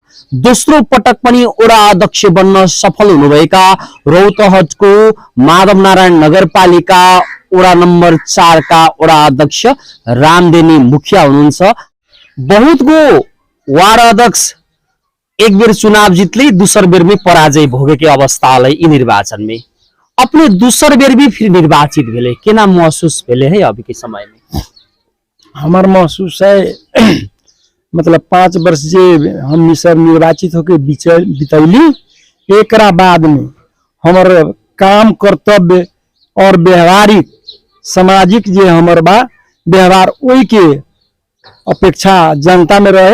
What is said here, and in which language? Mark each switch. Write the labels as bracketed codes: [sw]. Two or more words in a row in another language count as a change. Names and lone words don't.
[ne] दोस्रो पटक पनि वडा अध्यक्ष बन्न सफल हुनुभएका रौतहटको माधव नारायण नगरपालिका वडा नम्बर 4 का वडा अध्यक्ष रामदेनी मुखिया हुनुहुन्छ। [mai] बहुतको वार्ड अध्यक्ष एक बेर चुनाव जीतले दूसर बेर में पराजय भोगेके अवस्था है ई निर्वाचन में। अपने दूसर बेर भी फिर निर्वाचित भेले, केना महसूस भेले है अभी के समय में? हमार महसूस है मतलब 5 वर्ष जे हम सब निर्वाचित होके बितैली, एकरा बाद में हमार काम कर्तव्य और व्यवहारिक सामाजिक जे हमार बा व्यवहार ओई के अपेक्षा जनता में रहे।